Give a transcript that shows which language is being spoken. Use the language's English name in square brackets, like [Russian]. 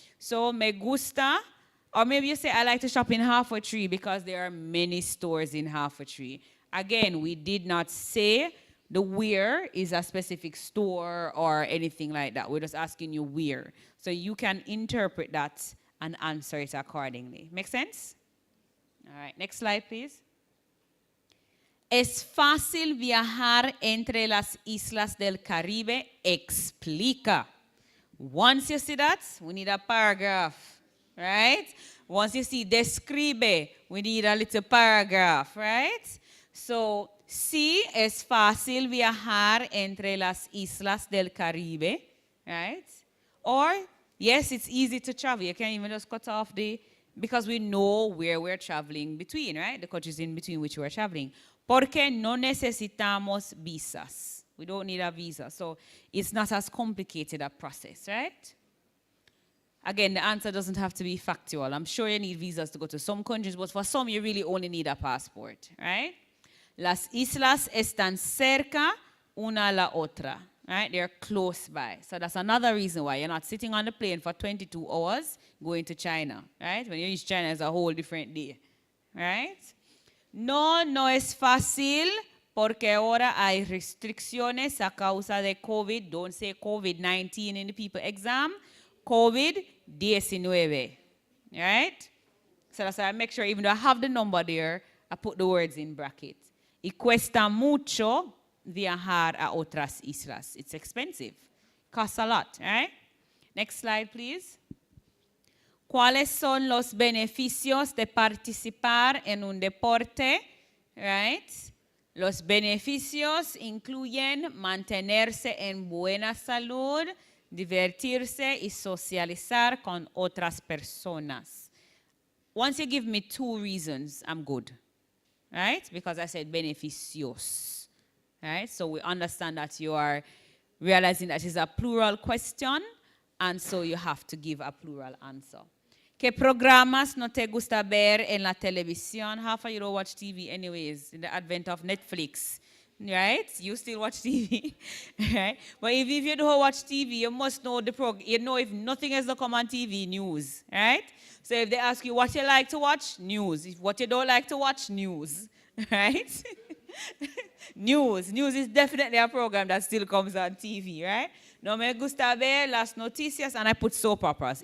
[English] So, [Spanish] me gusta, [English] or maybe you say, I like to shop in Halfway Tree because there are many stores in Halfway Tree. Again, we did not say the where is a specific store or anything like that. We're just asking you where. So you can interpret that and answer it accordingly. Make sense? All right, next slide, please. [Spanish] Es fácil viajar entre las islas del Caribe. Explica. [English] Once you see that, we need a paragraph, right? Once you see describe, we need a little paragraph, right? [Spanish] So, sí, es fácil viajar entre las islas del Caribe, [English] right? Or, yes, it's easy to travel. You can even just cut off because we know where we're traveling between, right? The countries in between which we're traveling. [Spanish] Porque no necesitamos visas. [English] We don't need a visa. So, it's not as complicated a process, right? Again, the answer doesn't have to be factual. I'm sure you need visas to go to some countries, but for some, you really only need a passport, right? [Spanish] Las islas están cerca una a la otra, [English] right? They're close by. So that's another reason why you're not sitting on the plane for 22 hours going to China, right? When you reach China, it's a whole different day, right? [Spanish] No es fácil porque ahora hay restricciones a causa de COVID. [English] Don't say COVID-19 in the people exam. COVID-19, right? So that's why I make sure even though I have the number there, I put the words in brackets. [Spanish] Y cuesta mucho viajar a otras islas. [English] It's expensive. Costs a lot, right? Next slide, please. [Spanish] ¿Cuáles son los beneficios de participar en un deporte? [English] Right? [Spanish] Los beneficios incluyen mantenerse en buena salud, divertirse y socializar con otras personas. [English] Once you give me 2 reasons, I'm good. Right? Because I said beneficios. Right? So we understand that you are realizing that it's a plural question, and so you have to give a plural answer. [Spanish] ¿Qué programas no te gusta ver en la televisión? [English] Half of you don't watch TV anyways, in the advent of Netflix. Right? You still watch TV. Right? But if you don't watch TV, you must know the program. You know if nothing else to come on TV, news. Right? So if they ask you what you like to watch, news. If what you don't like to watch, news. Right? News. News is definitely a program that still comes on TV, right? [Spanish] No me gusta ver las noticias, [English] and I put soap operas.